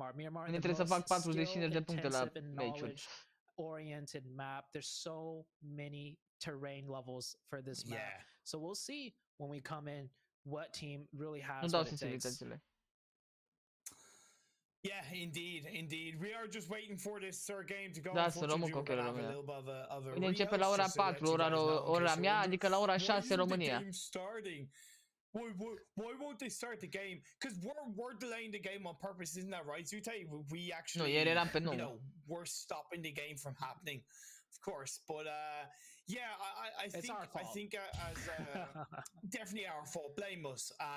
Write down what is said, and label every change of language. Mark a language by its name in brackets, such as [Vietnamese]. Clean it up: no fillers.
[Romanian] Mâine trebuie să fac 45 de puncte la meciuri. [English] Oriented map. There's so many terrain levels for this map. So we'll see when we come in what team really has what it takes. Yeah, indeed. We are just waiting for this third game to go. [Romanian] Da, să rămân cu România. Mâine începe la ora 4, ora mea, adică la ora 6 România. [English] Why won't they start the game? Because we're delaying the game on purpose, isn't that right, Zute? We actually, we're stopping the game from happening, of course. But yeah, I think as definitely our fault. Blame us.